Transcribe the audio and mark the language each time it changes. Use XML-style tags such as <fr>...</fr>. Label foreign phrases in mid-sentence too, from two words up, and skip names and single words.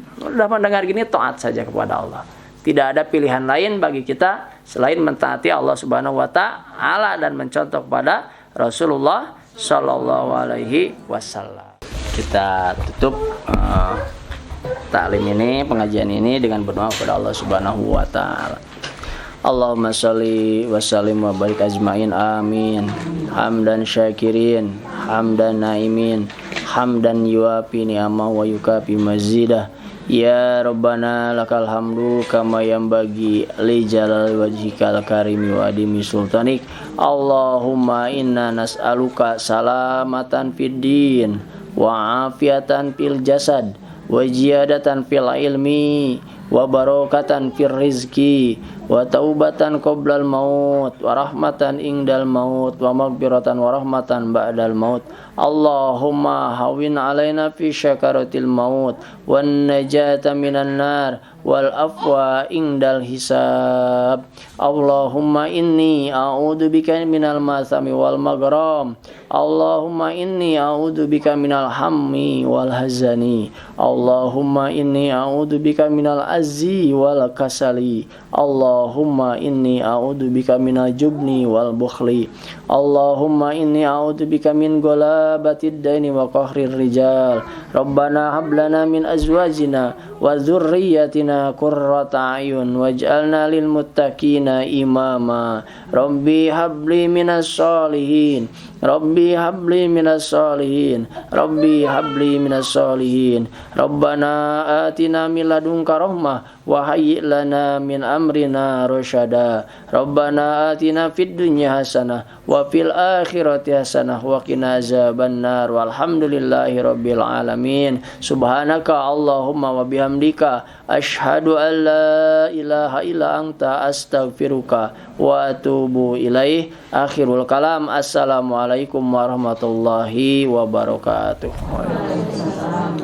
<id>Sudah mendengar gini, taat saja kepada Allah. Tidak ada pilihan lain bagi kita selain mentaati Allah</id> <ar>سبحانه وتعالى</ar> <id>dan mencontoh kepada Rasulullah</id> <ar>صلى الله عليه وسلم.</ar> <id>Kita tutup taklim ini, pengajian ini dengan berdoa kepada Allah</id> <ar>سبحانه وتعالى. اللهم صل وسلم وبارك أجمعين, amin. حمدا شاكرين، حمدا ناعمين، حمدا يوافي نعمه ويكافئ مزيده. يا ربنا لك الحمد كما ينبغي لجلال وجهك الكريم وعظيم سلطانك. اللهم إنا نسألك سلامة في الدين وعافية في الجسد وزيادة في العلم وبركة في الرزق وتوبة قبل الموت ورحمة عند الموت ومغفرة ورحمة بعد الموت. اللهم هون علينا في سكرات الموت والنجاة من النار والعفو عند الحساب. اللهم إني أعوذ بك من المأثم والمغرم. اللهم إني أعوذ بك من الهم والحزن. اللهم إني أعوذ بك من العجز والكسل. اللهم إني أعوذ بك من الجبن والبخل. اللهم إني أعوذ بك من غلبة الدين وقهر الرجال. ربنا هب لنا من أزواجنا وذرياتنا قرة أعين واجعلنا للمتقين إماما. رب هب لي من الصالحين. رب هب لي من الصالحين. رب هب لي من الصالحين. ربنا آتنا من لدنك رحمة وهيئ لنا من أمرنا رشدا. ربنا آتنا في الدنيا حسنة وفي الآخرة حسنة وقنا عذاب النار. والحمد لله رب العالمين. سبحانك اللهم وبحمدك أشهد أن لا إله إلا أنت أستغفرك وأتوب إليه. آخر الكلام. السلام عليكم ورحمة الله وبركاته.</ar>